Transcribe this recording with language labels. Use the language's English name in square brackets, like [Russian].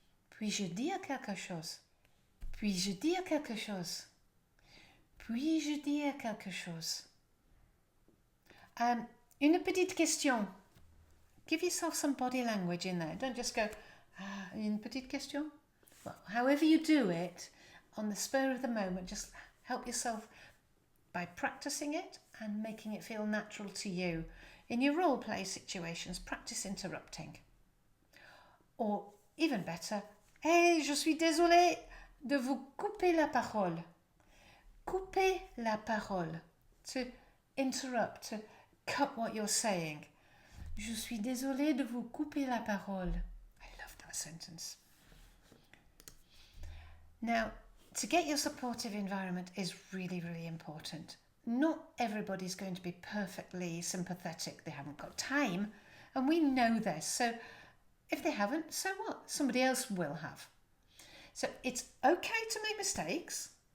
[French] Puis-je dire quelque chose? Puis-je dire quelque chose? Puis-je dire quelque chose? Une petite question. [English] Give yourself some body language in there. Don't just go, [French] une petite question. [English] Well, however you do it, on the spur of the moment, just help yourself by practicing it and making it feel natural to you. In your role play situations, practice interrupting. Or even better, hey, [French] je suis désolée de vous couper la parole. Couper la parole. [English] To interrupt, to cut what you're saying. [French] Je suis désolée de vous couper la parole. [English] I love that sentence. Now, to get your supportive environment is really, really important. Not everybody's going to be perfectly sympathetic. They haven't got time, and we know this. So if they haven't, so what? Somebody else will have. So it's okay to make mistakes.